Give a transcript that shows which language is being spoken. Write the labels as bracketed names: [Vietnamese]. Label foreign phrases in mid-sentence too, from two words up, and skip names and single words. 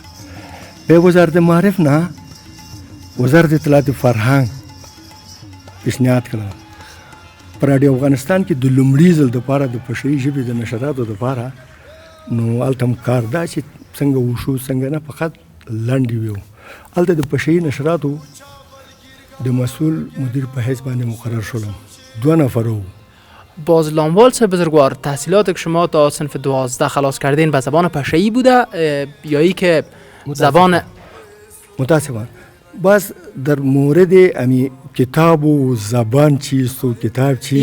[Pashto] بیا وزارت معارف نه وزارت اطلاعات فرهنګ پیشنهاد کړه. په راډیو افغانستان کې د لومړي ځل دپاره د پښتني ژبې د نشراتو دپاره نو هلته هم کار دا چې څنګه وشو څنګه نه، فقط لنډ ویو. هلته د پښتني نشراتو د مسئول مدیر په حیث باندې [Persian] مقرر شدم. [Pashto] 2 نفر وو. [Persian] باز لاموال صاحب بزرگوار، تحصیلات که شما تا صنف 12 خلاص کردین به زبان پشه‌ای بوده یا ای که زبان متاسفانه باز در مورد امی کتاب و زبان چیست و کتاب چیست